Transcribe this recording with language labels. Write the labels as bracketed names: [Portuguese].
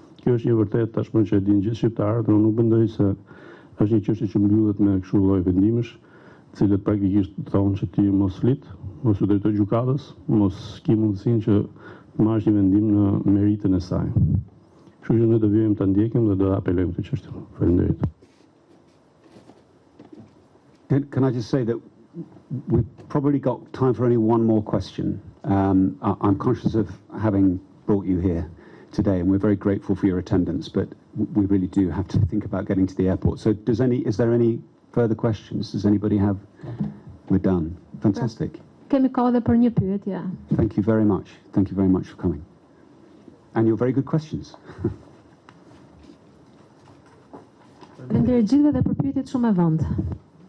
[Albanian] Kjo është një vërtet tashmë që e dinë gjithë shqiptarët, unë nuk mendoj se është një çështje që mbyllet me kështu lloj vendimesh, të cilët praktikisht thonë që ti mos flit, mos u drejtoj gjykatës, mos ke mundësinë që të marrësh një vendim në meritën e saj. Kështu që ne do vijmë ta ndjekim dhe do apelojmë këtë çështje. Faleminderit. [English] Can I just say that we've probably got time for only one more question. I'm conscious of having brought you here today, and we're very grateful for your attendance, but we really do have to think about getting to the airport. So is there any further questions? Does anybody have? We're done. Fantastic. [Albanian] Kemi kohë edhe për një pyetje. [English] Thank you very much. Thank you very much for coming. And your very good questions. [Albanian] Faleminderit gjithëve dhe për pyetjet shumë e vëndë.